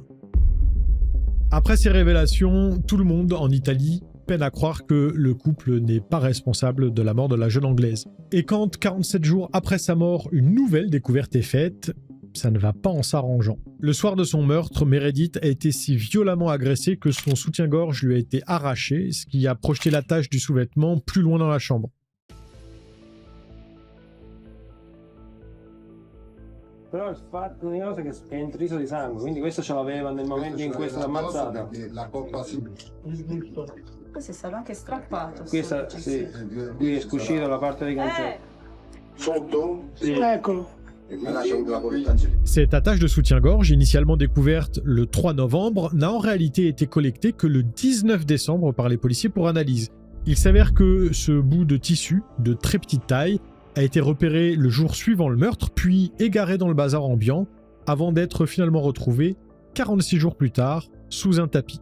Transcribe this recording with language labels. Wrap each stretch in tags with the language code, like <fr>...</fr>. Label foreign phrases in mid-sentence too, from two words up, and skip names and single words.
<fr>Après ces révélations, tout le monde en Italie peine à croire que le couple n'est pas responsable de la mort de la jeune Anglaise. Et quand, 47 jours après sa mort, une nouvelle découverte est faite, ça ne va pas en s'arrangeant. Le soir de son meurtre, Meredith a été si violemment agressée que son soutien-gorge lui a été arraché, ce qui a projeté la tache du sous-vêtement plus loin dans la chambre.</fr> <it>Però il fatto di cosa è che è intriso di sangue, quindi questo ce l'aveva nel momento in cui è stata ammazzata. La coppa sì. Questo è stato anche strappato. Questa, sì, qui è uscita la parte di cancello. Sotto? Sì. Eccolo.</it> <fr>Cette attache de soutien-gorge, initialement découverte le 3 novembre, n'a en réalité été collectée que le 19 décembre par les policiers pour analyse. Il s'avère que ce bout de tissu, de très petite taille, a été repéré le jour suivant le meurtre, puis égaré dans le bazar ambiant, avant d'être finalement retrouvé 46 jours plus tard, sous un tapis.</fr>